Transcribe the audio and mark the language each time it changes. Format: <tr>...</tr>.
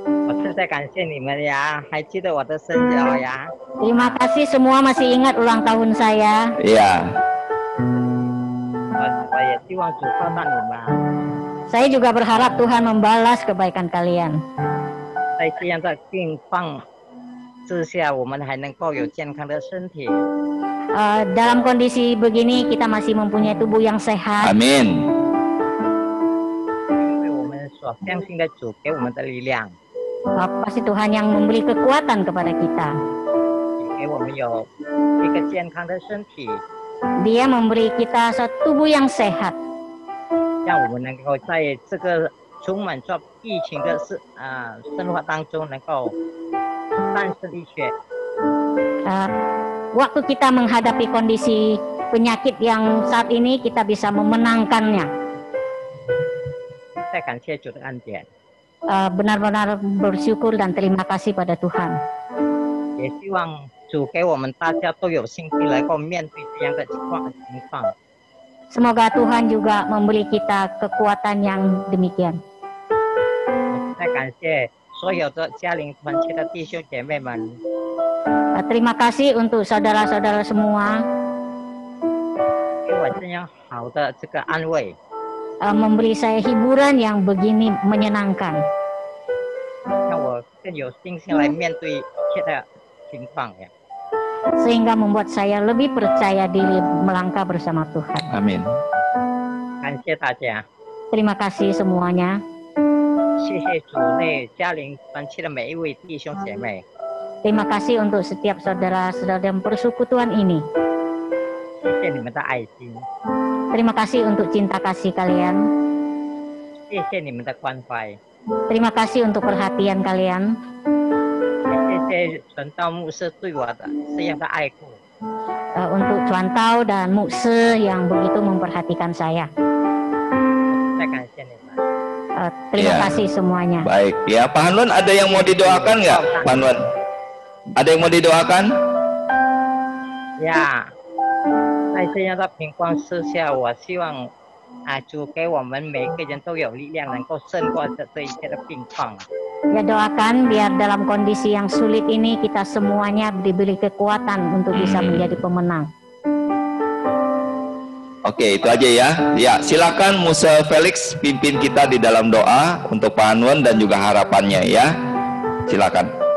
<zh>我实在感谢你们呀，还记得我的生日呀。</zh> <id>Terima kasih semua masih ingat ulang tahun saya. Iya.</id> <zh>我也希望主报答你们，</zh> <id>Saya juga berharap Tuhan membalas kebaikan kalian.</id> <zh>在这样的病况之下，我们还能够有健康的身体。</zh> <id>Dalam kondisi begini kita masih mempunyai tubuh yang sehat. Amin.</id> <zh>因为我们所相信的主给我们的力量，</zh> <id>Pasti Tuhan yang memberi kekuatan kepada kita.</id> <zh>给我们有一个健康的身体，</zh> <id>Dia memberi kita suatu tubuh yang sehat.</id> <zh>让我们能够在这个充满着疫情的生活当中，能够战胜一切。</zh> <id>Waktu kita menghadapi kondisi penyakit yang saat ini, kita bisa memenangkannya.</id> <zh>再感谢主的恩典，</zh> <id>Benar-benar bersyukur dan terima kasih pada Tuhan.</id> <zh>也希望主给我们大家都有信心能够面对这样的情况。</zh> <id>Semoga Tuhan juga memberi kita kekuatan yang demikian.</id> <zh>再感谢所有的家庭团契的弟兄姐妹们，</zh> <id>Terima kasih untuk saudara-saudara semua</id> <zh>给我这样好的这个安慰，</zh> <id>memberi saya hiburan yang begini menyenangkan.</id> <zh>让我更有信心来面对一切的情况呀。</zh> <id>Sehingga membuat saya lebih percaya diri melangkah bersama Tuhan. Amin.</id> <zh>感谢大家，</zh> <id>Terima kasih semuanya.</id> <zh>谢谢主内家庭团契的每一位弟兄姐妹，</zh> <id>Terima kasih untuk setiap saudara-saudara dalam persekutuan ini.</id> <zh>谢谢你们的爱心，</zh> <id>Terima kasih untuk cinta kasih kalian.</id> <zh>谢谢你们的关怀，</zh> <id>Terima kasih untuk perhatian kalian.</id> <zh>也谢谢传道牧师对我的这样的爱顾。</zh> <id>Untuk Cuan Tau dan Mukse yang begitu memperhatikan saya.</id> <zh>再感谢你们，</zh> <id>Terima Ya. kasih semuanya. Baik, ya Pak Hanwan ada yang mau didoakan nggak? Pak Hanwan, ada yang mau didoakan?</id> <zh>呀，在这样的情况之下，我希望主给我们每个人都有力量，能够胜过这一切的病况。</zh> <id>Ya, doakan biar dalam kondisi yang sulit ini kita semuanya diberi kekuatan untuk bisa menjadi pemenang. Oke, itu aja ya. Ya, silakan Musa Felix pimpin kita di dalam doa untuk Pak Hanwan dan juga harapannya ya. Silakan.</id>